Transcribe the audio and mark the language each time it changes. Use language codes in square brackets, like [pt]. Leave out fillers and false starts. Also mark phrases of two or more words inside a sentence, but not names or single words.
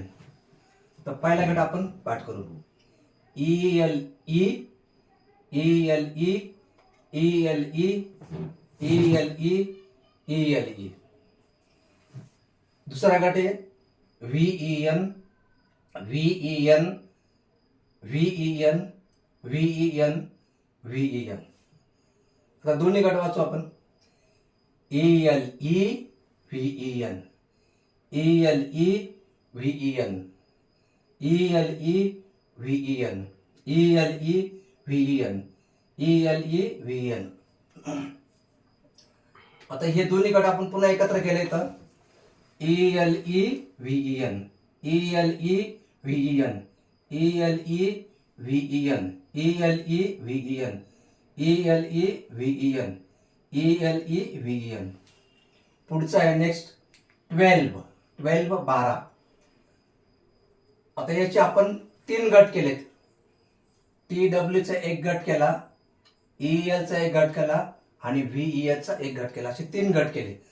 [mr] तर पहिला गट आपण पाठ करू. ELE, ELE, ELE, ELE, ELE. दुसरा गट आहे VEN, VEN, VEN, VEN, VEN. आता दोन्ही गट वाचू आपण. ELE, VEN, ELE, VEN, ELE, VEN, ELE, VEN, ELE, VEN. आता हे दोन्ही गट आपण पुन्हा एकत्र केले तर ELE, VEN, ELE, VEN, ELE, VEN, ELE, VEN, ELE, VEN, ELE, VEN. पुढचा आहे नेक्स्ट 12, 12. आता याचे आपण 3 गट केलेत. TW चा एक गट केला, EL चा एक गट केला आणि VEH चा एक गट केला. असे 3 गट केले.